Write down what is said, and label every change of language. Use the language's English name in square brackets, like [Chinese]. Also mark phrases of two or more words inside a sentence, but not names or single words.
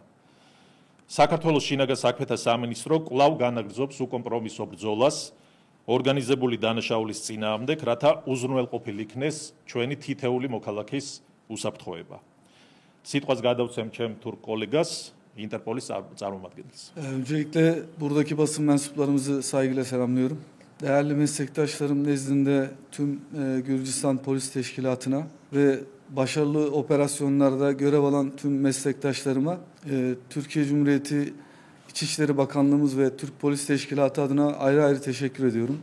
[Georgian] საქართველოს შინაგან საქმეთა სამინისტრო კვლავ განაგრძობს უკომპრომისო ბრძოლას ორგანიზებული დანაშაულის წინააღმდეგ, რათა უზრუნველყოფილ იქნეს ჩვენი თითეული მოქალაქის უსაფრთხოება. სიტყვას გადავცემ ჩემ თურქ კოლეგას, İnterpolis წარმომადგენელს. [Turkish] Öncelikle buradaki basın mensuplarımızı saygıyla selamlıyorum. Değerli meslektaşlarım nezdinde tüm Gürcistan Polis Teşkilatı'na ve başarılı operasyonlarda görev alan tüm meslektaşlarıma Türkiye Cumhuriyeti İçişleri Bakanlığımız ve Türk Polis Teşkilatı adına ayrı ayrı teşekkür ediyorum.